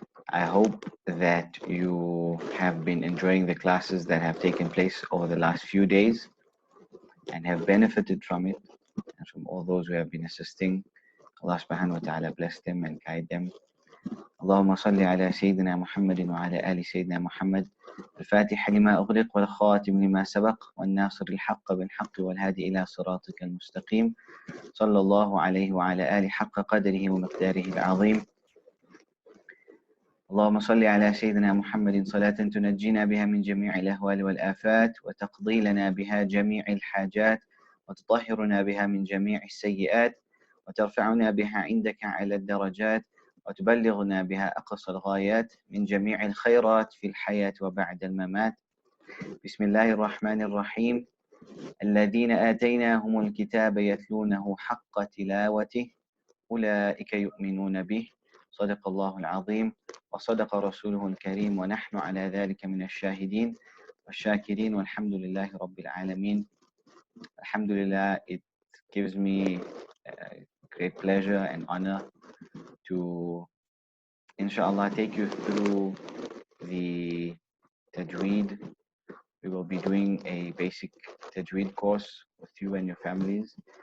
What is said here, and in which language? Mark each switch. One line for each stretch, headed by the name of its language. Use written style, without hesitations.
English: I hope that you have been enjoying the classes that have taken place over the last few days and have benefited from it and from all those who have been assisting. Allah subhanahu wa ta'ala bless them and guide them.
Arabic: اللهم صل على سيدنا محمد وعلى آل سيدنا محمد الفاتح لما أغلق والخاتم لما سبق والناصر الحق بالحق والهادي إلى صراطك المستقيم صلى الله عليه وعلى آل حق قدره ومقداره العظيم. اللهم صل على سيدنا محمد صلاة تنجينا بها من جميع الأهوال والآفات وتقضي لنا بها جميع الحاجات وتطهرنا بها من جميع السيئات وترفعنا بها عندك على الدرجات وتبلغنا بها أقصى الغايات من جميع الخيرات في الحياة وبعد الممات. بسم الله الرحمن الرحيم. الذين آتيناهم الكتاب يتلونه حق تلاوته أولئك يؤمنون به صدق الله العظيم وصدق رسوله الكريم ونحن على ذلك من الشاهدين والشاكرين والحمد لله رب العالمين.
English: Alhamdulillah, it gives me great pleasure and honor to inshallah take you through the Tajweed. We will be doing a basic Tajweed course with you and your families.